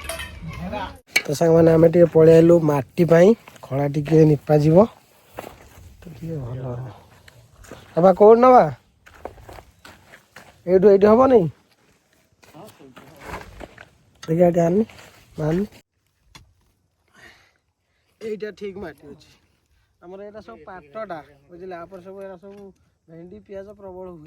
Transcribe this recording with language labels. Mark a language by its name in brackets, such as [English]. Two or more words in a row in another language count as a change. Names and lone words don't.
[Odia] ତ ସାଙ୍ଗମାନେ, ଆମେ ଟିକେ ପଳେଇ ଆଇଲୁ ମାଟି ପାଇଁ। ଖଳା ଟିକେ ନିପା ଯିବ ତ ଟିକେ ଭଲ। ବାବା କୋଉଠି ନବା? ଏଇଠି ହବନି? ଦେଖିଆ ଏଠି ଆଣିନି। ଏଇଟା ଠିକ ମାଟି ଅଛି। ଆମର ଏଇଟା ସବୁ ପାଟଟା, ବୁଝିଲେ? ଆପରେ ସବୁ ଏରା ସବୁ ଭେଣ୍ଡି ପିଆଜ ପ୍ରବଳ ହୁଏ।